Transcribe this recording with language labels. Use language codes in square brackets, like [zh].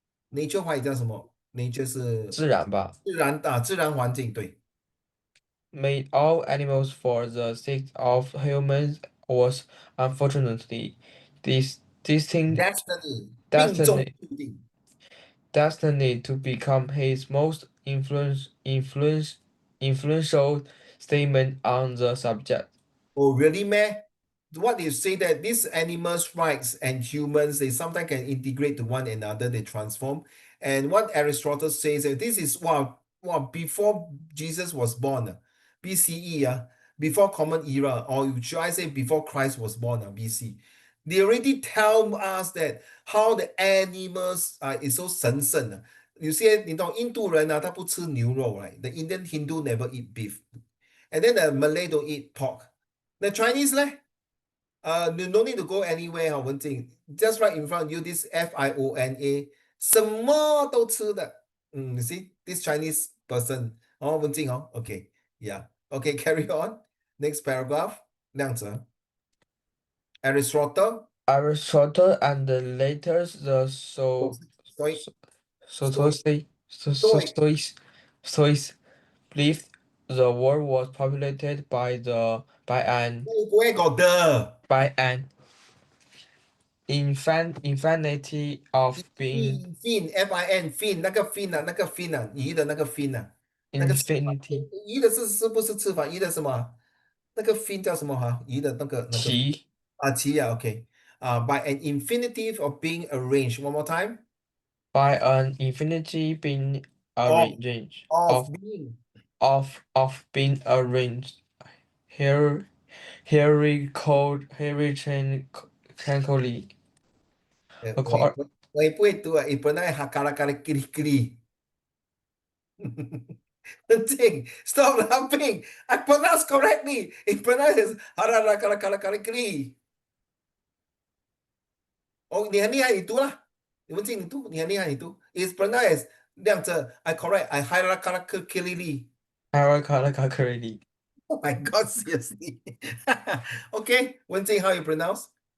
[zh] Nature 话语叫什么？Nature 是自然吧自然环境，对。 [en] made all animals for the sake of humans was unfortunately this distinct [zh] Destiny，命中 [en] destiny [zh] 注定。 [en] destiny to become his most influential statement on the subject. Oh, really, man? What you say that these animals' rights and humans, they sometimes can integrate to one another, they transform. And what Aristotle says that this is before Jesus was born, BCE, before Common Era, or should I say before Christ was born, BC. They already tell us that how the animals is so [zh] 神圣的。有些你懂印度人他不吃牛肉， [en] right? The Indian Hindu never eat beef, and then the Malay don't eat pork. The Chinese 呢？ you no need to go anywhere 哈，文静，just right in front of you this Fiona， [zh] 什么都吃的。 [en] you see this Chinese person，文静，OK，yeah，OK carry on next paragraph，亮泽，Aristotle， Aristotle and later the Stoic Stoic Stoic， Stoics believed the world was populated where got the by an infinity of being [zh] fin fin 那个 fin 那个 fin 鱼的那个 fin 那个翅膀， [en] infinity [zh] 鱼的是不是翅膀？鱼的什么？那个 fin 叫什么鱼的那个奇旗， [en] OK by an infinitive of being arranged. One more time. by an infinity being Of arranged of being being arranged here hierarchically [zh] 我也 [en] accord [zh] 不会读啊，本来哈卡拉卡拉叽里叽里。 [en] Thing. Stop laughing. I pronounce correctly. It pronounces harara kala kala kala kili. [zh] 哦，你很厉害，你读啦。你文静，你读，你很厉害，你读。 [en] It's pronounced 亮着，I correct. I harara kala kili. hierarchically Oh my God, seriously. Okay, Wen Jing, how you pronounce?